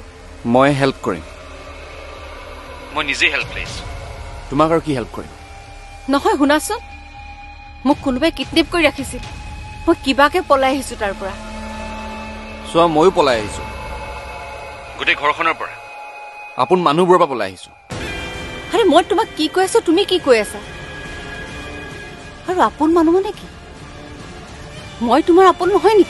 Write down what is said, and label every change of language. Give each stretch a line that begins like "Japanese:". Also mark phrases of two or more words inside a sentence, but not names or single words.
Assamese: মই হেল্প কৰিম মই নিজে হেল্প লৈছোঁ তোমাক আৰু কি হেল্প কৰিম নহয় শুনাছোন মোক কোনোবাই কিডনেপ কৰি ৰাখিছিল মই কিবাকে পলাই আহিছো তাৰ পৰা সোৱা ময়ো পলাই আহিছো গোটে ঘৰখনৰ পৰা আপোন মানুহবোৰৰ পৰা পলাই আহিছো আৰে মই তোমাক কি কৈ আছো তুমি কি কৈ আছা আৰু আপোন মানুহ মানে কি মই তোমাৰ আপোন নহয় নেকি